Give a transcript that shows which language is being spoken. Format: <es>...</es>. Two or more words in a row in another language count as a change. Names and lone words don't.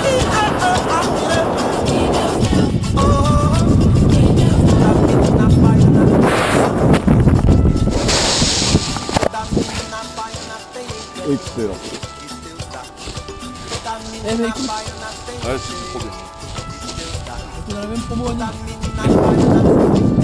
<pt>Ah, ah, ah, tire. Que Deus deu. Oh, oh, oh. Que Deus dá. Toda menina baiana tem encanto</pt> <fr>Etc.</fr> <pt>que Deus dá. Toda É, menina mais baiana tem</pt> <fr>Ouais, c'est le problème.</fr> <pt>que Deus dá.</pt> <fr>Dans la même promo,</fr> <pt>Toda</pt> <fr>Annie.</fr> <pt>menina baiana tem</pt>